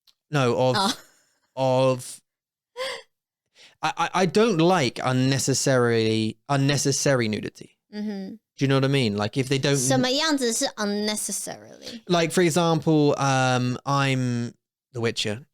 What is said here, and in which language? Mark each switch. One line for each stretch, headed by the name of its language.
English: No, of I don't like unnecessary nudity. Do you know what I mean? Like if they don't.
Chinese: 什么样子是 unnecessarily?
English: Like for example, I'm the Witcher.